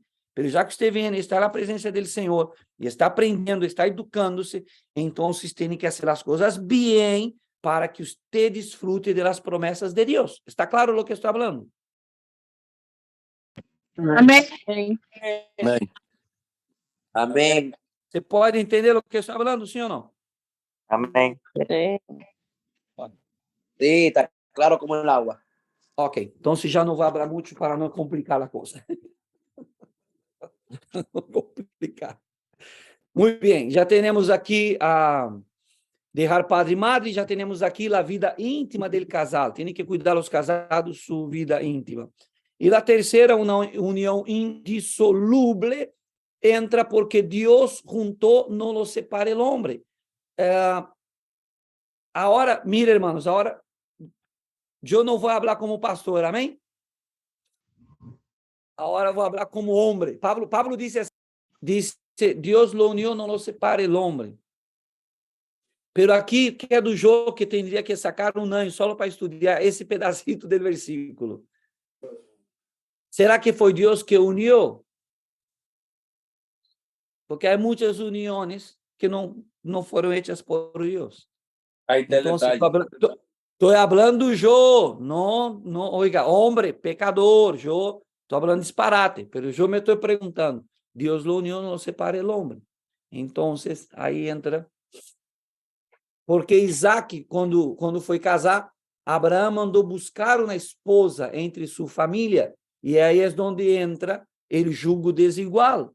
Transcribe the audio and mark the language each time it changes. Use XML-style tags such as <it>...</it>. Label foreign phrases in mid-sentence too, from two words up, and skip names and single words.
<pt>Pero já que você vem, está na presença do Senhor e está aprendendo, está educando-se, então tem que fazer as coisas bem para que você desfrute das promessas de Deus. ¿Está claro o que estou falando?</pt> <es>Amén. Amén. Amén. Você pode entender o que estou falando, sim ou não? Amén. Sí. Sí, está claro como el agua.</es> <pt>Ok, então já não vou falar muito para não complicar a coisa. Não complicar. Muito bem, já temos aqui a deixar padre e madre, já temos aqui a vida íntima do casal. Tem que cuidar os casados, sua vida íntima. E a terceira, uma união indissolúvel, entra porque Deus juntou, não</pt> <es>lo separa el hombre. Agora, mire, hermanos,</es> <pt>agora eu não vou falar como pastor, amém? Agora vou falar como homem. Pablo disse Deus</pt> <es>lo unió,</es> <pt>não</pt> <es>lo separa el hombre.</es> <pt>Pero aqui, que é do jogo que teria que sacar um anjo só para estudar esse pedacito do versículo. Será que foi Deus que uniu? Porque há muitas uniões que não foram hechas por Deus.</pt> <es>Ahí está el</es> <pt>Então,</pt> <es>detalle.</es> <pt>estou falando eu, não, oiga, homem, pecador, eu estou falando disparate, mas eu me estou perguntando, Deus</pt> <es>lo unió,</es> <pt>não separa o homem. Então, aí entra, porque Isaac, quando foi casar, Abraão mandou buscar uma esposa entre sua família, e aí é onde entra o jugo desigual.</pt>